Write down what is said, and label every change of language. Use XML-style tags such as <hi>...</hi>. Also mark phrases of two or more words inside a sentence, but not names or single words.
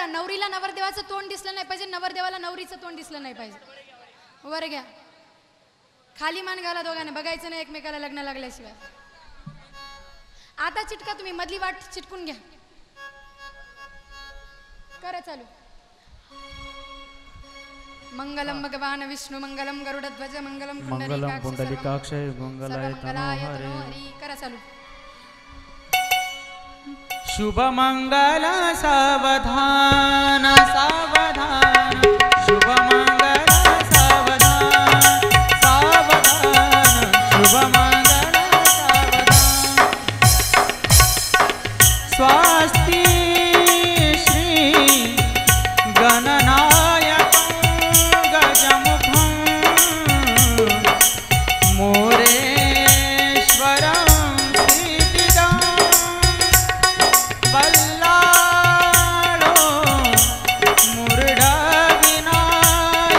<mr>नवरीला नवरदेवाचं तोंड दिसलं नाही पाहिजे, नवरदेवाला नवरीचं तोंड दिसलं नाही पाहिजे. वर घ्या. खाली मान घाला दोघांना. बघायचं नाही एकमेकाला लग्न लागल्याशिवाय. आता चिटका तुम्ही. मधली वाट चिटकून घ्या. करा चालू.</mr> <sa>मंगलम भगवान विष्णू मंगलम गरुडध्वज मंगलम पुंडलिकाक्ष मंगलाय तनोहरि.</sa> <mr>करा चालू. शुभ मंगल सावधान सावधान. शुभ मंगल सावधान सावधान. शुभ मंगल सावधान.</mr> <sa>स्वस्ति श्री गणनायक गजमुखं मोरेश्वरं सिद्धिदं बल्लाळो मुरडविनायकं</sa>